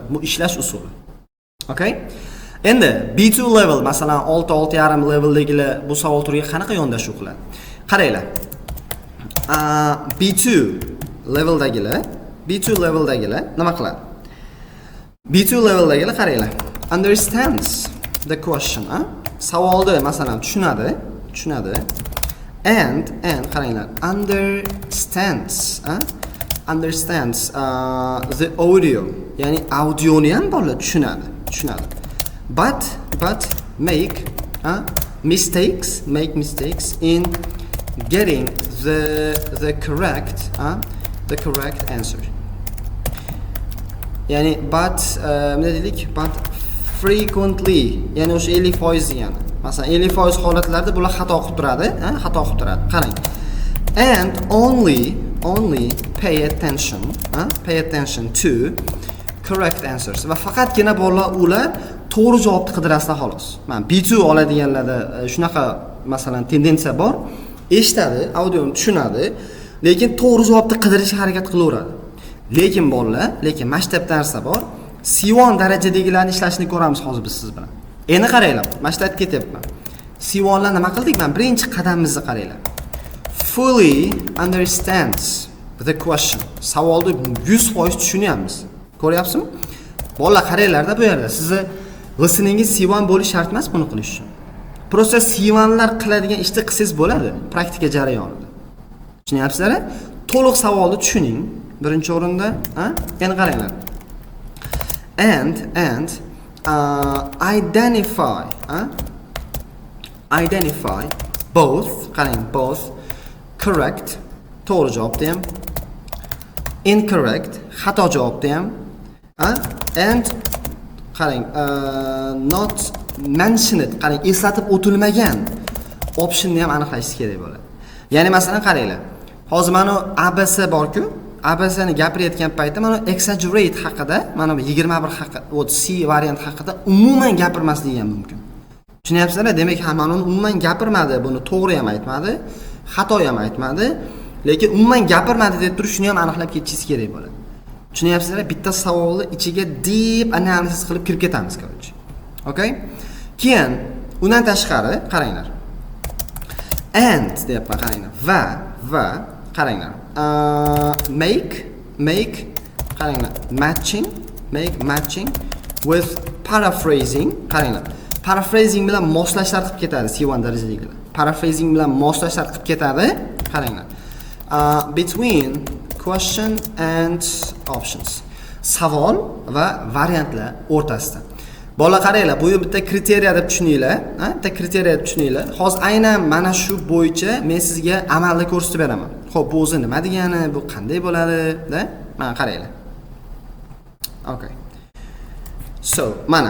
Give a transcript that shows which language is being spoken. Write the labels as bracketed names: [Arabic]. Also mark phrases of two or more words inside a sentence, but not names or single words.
[Uzbek] Bu ishlash usuli. Okay? Endi B2 level masalan 6.5 leveldagilar bu savol turiga qanaqa yondashuv qiladi? Qaranglar. B2 leveldagilar nima qiladi? B2 leveldagilar qaranglar. [English] Understands the question, [Uzbek] savolni masalan tushunadi. And qaranglar, [English] understands the audio, [Uzbek] ya'ni audioni ham bolalar tushunadi. [English] But make mistakes in getting the correct answer. Ya'ni but frequently, [Uzbek] ya'ni o'sha 50% degani. Masalan 50% holatlarda bular xato qilib turadi, Qarang. [English] And only pay attention to correct answers. [Uzbek] Va faqatgina bolalar ular to'g'ri javobni qidirasizlar xolos. Mana B2 oladiganlarda shunaqa masalan tendensiya bor. Eshitadi, audioni tushunadi, lekin to'g'ri javobni qidirishga harakat qilaveradi. Lekin bolalar, maktabda narsa bor. C1 darajadagilarni ishlashini ko'ramiz hozir biz siz bilan. Endi qaranglar, mana shu aytib ketyapman. C1 lar nima qildik? Mana birinchi qadamimizni qaranglar. [English] Fully understands the question. [Uzbek] Savolni 100% tushunyapmiz. Ko'ryapsizmi? Bolalar qaranglarda bu yerda sizni listeningiz C1 bo'lish shart emas buni qilish uchun. Prosta C1 lar qiladigan ishni qilsangiz bo'ladi praktika jarayonida. Tushunyapsizlar? To'liq savolni tushuning birinchi o'rinda, Endi qaranglar. [English] And identify both correct [Uzbek] to'g'ri javobni ham, incorrect xato javobni ham, [English] and qarang not mentioned, [Uzbek] qarang eslatib o'tilmagan optionni ham aniqlash kerak bo'ladi. Ya'ni masalan qaranglar. Hozir mana ABC bor-ku, ABCni gapirayotgan paytda mana exaggerate haqida, mana 21 haqida, C variant haqida umuman gapirmasligi ham mumkin. Tushunyapsizlar? Demak, mana uni umuman gapirmadi, buni to'g'ri ham aytmadi, xato ham aytmadi, lekin umuman gapirmadi deb turib shuni ham aniqlab ketishingiz kerak bo'ladi. Tushunyapsizlar? Bitta savolni ichiga deep analiz qilib kirib ketamiz, короче. Okay? Keyin undan tashqari qaranglar. And deyapman, qaranglar. Va qaranglar. Make qaranglar. [English] Matching with paraphrasing. [Uzbek] Qaranglar. Paraphrasing bilan moslashlar qilib ketadi C1 darajadagilar. Paraphrasing bilan moslashlar qilib ketadi. Qaranglar. [English] between question and options. [Uzbek] Savol va variantlar o'rtasida. Bola qaranglar, bu bitta kriteriya deb tushuninglar, bitta kriteriya deb tushuninglar. Hozir aynan mana shu bo'yicha men sizga amalda ko'rsatib beraman. Xo'p, bu o'zi nima degani, bu qanday bo'ladi, da? Mana qaranglar. Okay. So, mana.